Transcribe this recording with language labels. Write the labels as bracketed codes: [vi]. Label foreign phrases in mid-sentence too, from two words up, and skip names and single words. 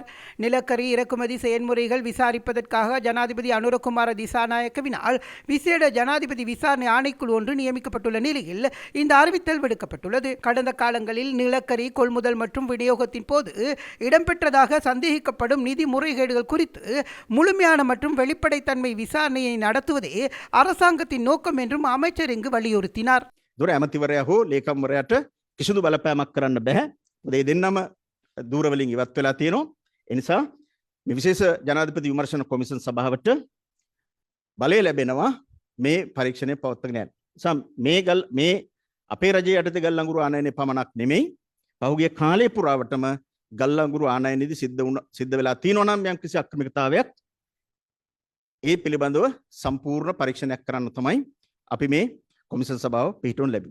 [ta] நிலக்கரி இறக்குமதி செயல்முறைகள் விசாரிப்பதற்காக ஜனாதிபதி அனுரகுமார திசாநாயக்கவினால் விசேட ஜனாதிபதி விசாரணை ஆணைக்குழு ஒன்று நியமிக்கப்பட்டுள்ள நிலையில் இந்த அறிவித்தல் விடுக்கப்பட்டுள்ளது. கடந்த காலங்களில் நிலக்கரி கொள்முதல் மற்றும் விநியோகத்தின் போது இடம்பெற்றதாக சந்தேகிக்கப்படும் நிதி முறைகேடுகள் குறித்து முழுமையான மற்றும் வெளிப்படைத்தன்மை விசாரணையை நடத்துவதே அரசாங்கத்தின் நோக்கம் என்றும் அமைச்சர் இங்கு வலியுறுத்தினார். [si] දුර ඇමතිවරයා හෝ ලේකම්වරයාට කිසිදු බලපෑමක් කරන්න බෑ. මොකද මේ දෙන්නම දූරවලින් ඉවත් වෙලා තියෙනවා. ඒ නිසා මේ විශේෂ ජනාධිපති විමර්ශන කොමිෂන් සභාවට බලය ලැබෙනවා මේ පරීක්ෂණය පවත්වාගෙන යන්න. නිසා මේ අපේ රජයේ යටතේ ගල් අඟුරු ආනයනයේ පමණක් නෙමෙයි පහුගිය කාලය පුරාවටම ගල් අඟුරු ආනයනයේදී සිද්ධ වෙලා තියෙනවා නම් යම්කිසි අක්‍රමිකතාවයක් ඒ පිළිබඳව සම්පූර්ණ පරීක්ෂණයක් කරන්න තමයි අපි මේ කොමිෂන් සභාව පිහිටුවන ලැබි.